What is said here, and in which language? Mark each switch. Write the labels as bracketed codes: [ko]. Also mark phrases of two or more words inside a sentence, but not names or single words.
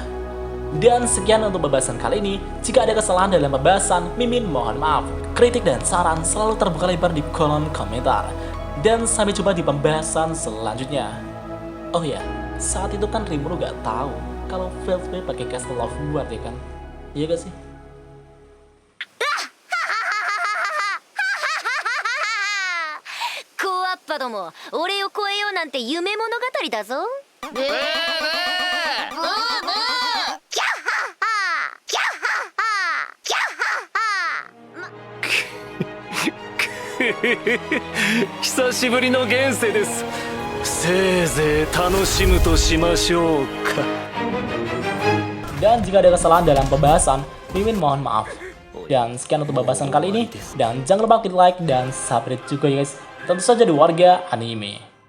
[id] Dan sekian untuk pembahasan kali ini. Jika ada kesalahan dalam pembahasan, Mimin mohon maaf. Kritik dan saran selalu terbuka lebar di kolom komentar. Dan sampai jumpa di pembahasan selanjutnya. Oh ya, saat itu kan Rimuru gak tahu kalau Veldway pakai Castle of Guard ya kan? Iya gak sih? [ja] コアッパども、俺を超えようなんて夢物語だぞ。ブーブーブーブーブーキャッハッハーキャッハッハーキャッハッハー久しぶりの現世です。せいぜい楽しむとしましょうか。 [id] Dan jika ada kesalahan dalam pembahasan, Mimin mohon maaf. Dan sekian untuk pembahasan kali ini. Dan jangan lupa klik like dan subscribe juga ya guys. Tentu saja di Warga Anime.